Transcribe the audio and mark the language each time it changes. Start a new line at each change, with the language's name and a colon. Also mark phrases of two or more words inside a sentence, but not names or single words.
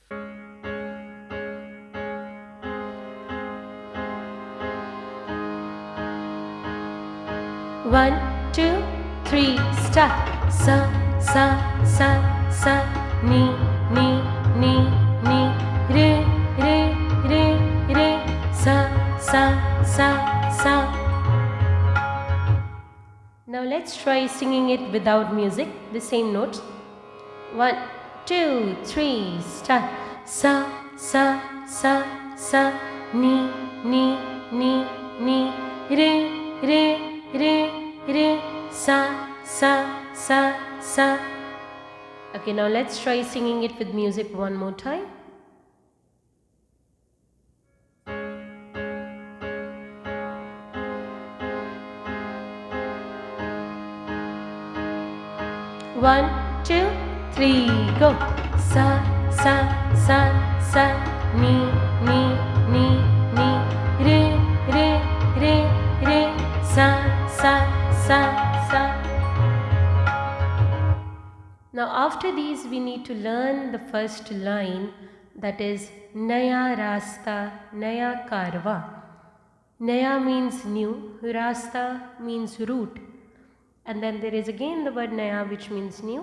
English: One, two, three, start. Sa, sa, sa, sa, ni, ni, ni, ni, re, re, re, re, sa, sa, sa, sa. Now let's try singing it without music, the same notes. 1, 2, 3, start. Sa, sa, sa, sa, ni, ni, ni, ni, re, re, re, re, sa, sa, sa, sa. Okay, now let's try singing it with music one more time. One, two, three, go. Sa, sa, sa, sa, ni, ni, ni, ni, re, re, re, re, sa, sa, sa, sa. Now after these we need to learn the first line, that is Naya Rasta, Naya Karwa. Naya means new, Rasta means route. And then there is again the word Naya, which means new.